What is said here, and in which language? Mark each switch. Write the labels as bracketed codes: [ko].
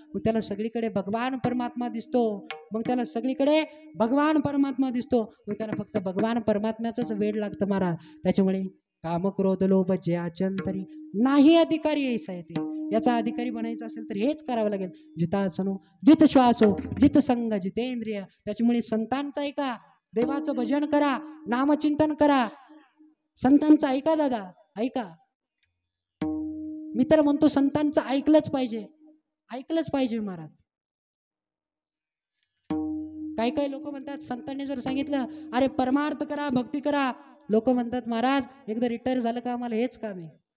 [mr] मग त्याला सगळीकडे भगवान परमात्मा दिसतो. मग त्याला सगळीकडे भगवान परमात्मा दिसतो. मग त्याला फक्त भगवान परमात्म्याचाच वेड लागतं महाराज. त्याच्यामुळे काम क्रोध लोभ जे आचंतरी नाही अधिकारी ऐसा आहे ते. याचा अधिकारी बनायचं असेल तर हेच करावं लागेल. [sa] जितासनो जित श्वासो जित संग जितेंद्रिय. [mr] त्याच्यामुळे संतांचं ऐका, देवाचं भजन करा, नामचिंतन करा. संतांचं ऐका दादा, ऐका. मी तर म्हणतो संतांचं ऐकलंच पाहिजे, ऐकलंच पाहिजे महाराज. काही काही लोक म्हणतात संतांनी जर सांगितलं अरे परमार्थ करा भक्ती करा, लोक म्हणतात महाराज एकदा रिटायर झालं का आम्हाला हेच काम आहे.